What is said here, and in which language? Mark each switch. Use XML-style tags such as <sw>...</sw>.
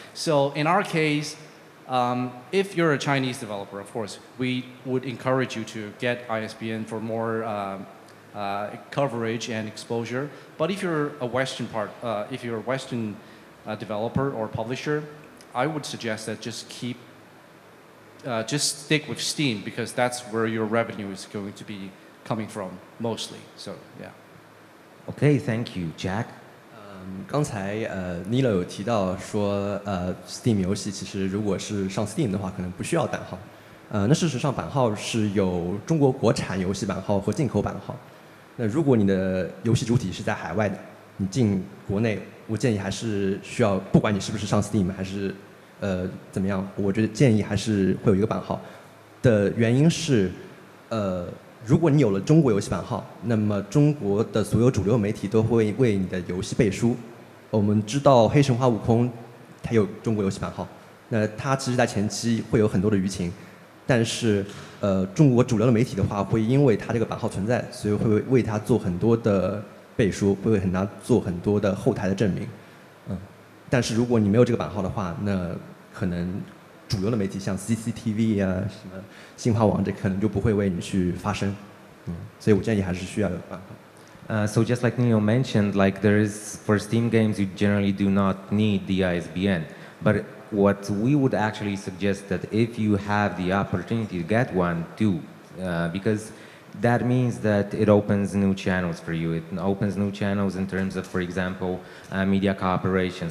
<en>So in our case, if you're a Chinese developer, of course, we would encourage you to get ISBN for more coverage and exposure. But if you're a Western developer or publisher, I would suggest that just stick with Steam because that's where your revenue is going to be coming from mostly. So yeah. Okay, thank you, Jack.</en> <zh>刚才Nilo 有提到说Steam 游戏其实如果是上 Steam 的话，可能不需要版号。那事实上版号是有中国国产游戏版号和进口版号。那如果你的游戏主体是在海外的，你进国内，我建议还是需要，不管你是不是上 Steam 还是怎么样，我觉得建议还是会有一个版号。的原因是如果你有了中国游戏版号，那么中国的所有主流媒体都会为你的游戏背书。我们知道《黑神话：悟空》它有中国游戏版号，那它其实在前期会有很多的舆情，但是中国主流的媒体的话，会因为它这个版号存在，所以会为它做很多的背书，会为它做很多的后台的证明。但是如果你没有这个版号的话，那可能主流的媒体像 CCTV 啊、什么新华网这可能就不会为你去发声。所以我建议还是需要有版号。</zh> <en>So just like Neil mentioned, like there is for Steam games, you generally do not need the ISBN. But what we would actually suggest that if you have the opportunity to get one, do, because that means that it opens new channels for you. It opens new channels in terms of, for example, media cooperation.</en>